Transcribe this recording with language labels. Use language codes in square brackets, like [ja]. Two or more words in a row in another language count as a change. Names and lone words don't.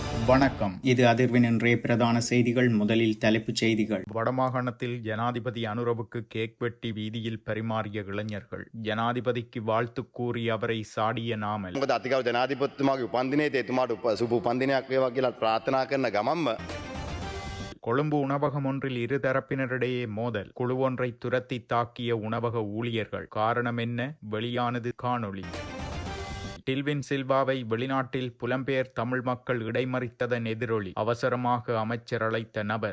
[ta] வணக்கம். இது அதிர்வின் இன்றைய பிரதான செய்திகள். முதலில் தலைப்புச் செய்திகள். வடமாகாணத்தில் ஜனாதிபதி அனுரவுக்கு கேக் வெட்டி வீதியில் பரிமாறிய இளைஞர்கள். ஜனாதிபதிக்கு வாழ்த்து கூறி அவரை சாடிய நாமல். [si] අතිකව ජනාධිපතිතුමාගේ උපන්දිනේට එතුමාට සුබ උපන්දිනයක් වේවා කියලා ප්‍රාර්ථනා කරන ගමන්ම [ta] கொழும்பு உணவகம் ஒன்றில் இருதரப்பினரிடையே மோதல். குழு ஒன்றை துரத்தி தாக்கிய உணவக ஊழியர்கள். காரணம் என்ன? வெளியானது காணொளி. டில்வின் சில்வாவை வெளிநாட்டில் புலம்பெயர் தமிழ் மக்கள் இடைமறித்ததன் எதிரொலி. அவசரமாக அமைச்சர் அழைத்த நபர்.